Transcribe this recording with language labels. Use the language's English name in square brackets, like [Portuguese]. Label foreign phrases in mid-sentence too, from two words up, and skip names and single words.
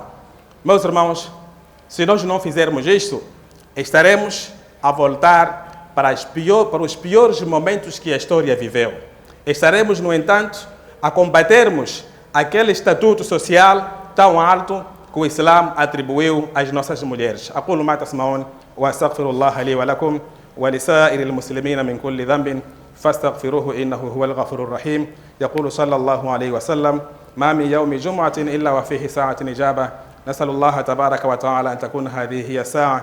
[Portuguese] Meus irmãos, se nós não fizermos isto, estaremos a voltar para os piores momentos que a história viveu. Estaremos, no entanto, a combatermos aquele estatuto social tão alto que o Islã atribuiu às nossas mulheres. [Arabic] أقول ما تسمعون وأستغفر الله لي ولكم ولسائر المسلمين من كل ذنب فاستغفروه إنه هو الغفور الرحيم. يقول صلى الله عليه وسلم: ما من يوم جمعة إلا وفيه ساعة إجابة، نسأل الله تبارك وتعالى أن تكون هذه هي الساعة.